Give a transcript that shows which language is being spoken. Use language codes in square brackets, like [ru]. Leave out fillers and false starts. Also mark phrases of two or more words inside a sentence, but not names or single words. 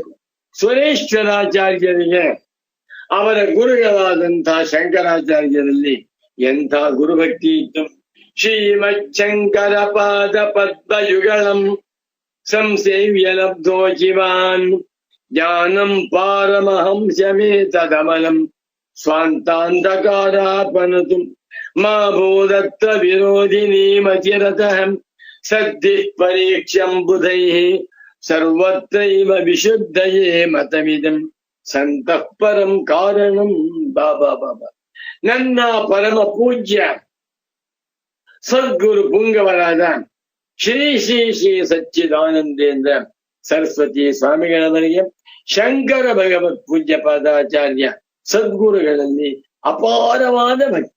[kn] ಸುರೇಶ್ವರಾಚಾರ್ಯರಿಗೆ ಅವರ ಗುರುಗಳಾದಂತಹ ಶಂಕರಾಚಾರ್ಯರಲ್ಲಿ ಎಂಥ ಗುರುಭಕ್ತಿ ಇತ್ತು. [sa] ಶ್ರೀಮಚ್ಛಂಕರ ಪಾದ ಪದ್ಮಯುಗಳಂ ಸಂಸೇವ್ಯ ಲಬ್ಧೋ ಜೀವಾನ್ ಜ್ಞಾನಂ ಪಾರಮಹಂಸ್ಯಮೇತದಮಲಂ ಸ್ವಾಂತಾಂಧಕಾರಾಪನತು ಮಾ ಭೂದತ್ತ ವಿರೋಧಿನೀಮಚಿರತಃ ಸದ್ದಿಃ ಪರೀಕ್ಷ್ಯಂ ಬುಧೈಃ ಸರ್ವತ್ರೈವ ವಿಶುದ್ಧಯೇ ಮತಮಿದಂ ಸಂತಃ ಪರಂ ಕಾರಣಂ. [kn] ಬಾಬಾ ಬಾಬಾ ನನ್ನ ಪರಮ ಪೂಜ್ಯ ಸದ್ಗುರು ಪುಂಗವರಾದ ಶ್ರೀ ಶ್ರೀ ಶ್ರೀ ಸಚ್ಚಿದಾನಂದೇಂದ್ರ ಸರಸ್ವತಿ ಸ್ವಾಮಿಗಳವರಿಗೆ ಶಂಕರ ಭಗವತ್ ಪೂಜ್ಯ ಪಾದಾಚಾರ್ಯ ಸದ್ಗುರುಗಳಲ್ಲಿ ಅಪಾರವಾದ ಭಕ್ತಿ.